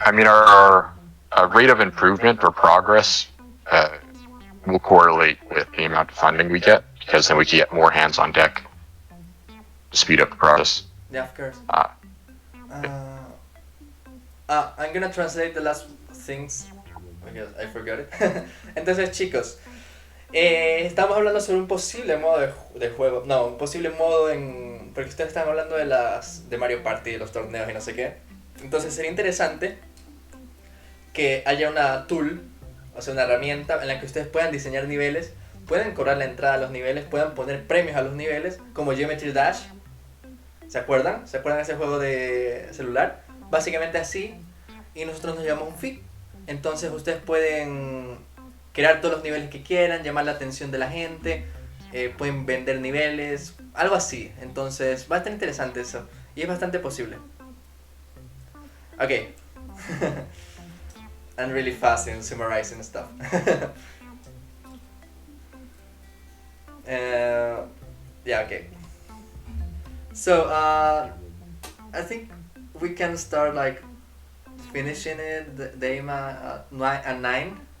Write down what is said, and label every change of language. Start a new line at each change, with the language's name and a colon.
English: I mean, our rate of improvement or progress will correlate with the amount of funding we get, because then we can get more hands on deck to speed up the process. Yeah, of course. I'm gonna translate the last things because I forgot it.
Spanish: Entonces, chicos, estamos hablando sobre un posible modo de juego. No, un posible modo en. Porque ustedes están hablando de Mario Party, de los torneos y no sé qué. Entonces sería interesante que haya una tool, o sea, una herramienta en la que ustedes puedan diseñar niveles, pueden cobrar la entrada a los niveles, puedan poner premios a los niveles, como Geometry Dash. ¿Se acuerdan? ¿Se acuerdan de ese juego de celular? Básicamente así, y nosotros nos llevamos un fee. Entonces ustedes pueden crear todos los niveles que quieran, llamar la atención de la gente, pueden vender niveles, algo así. Entonces va a estar interesante eso, y es bastante posible.
English: Okay. I'm really fast in summarizing stuff. Yeah, okay. So, I think we can start like finishing it the aim at 9.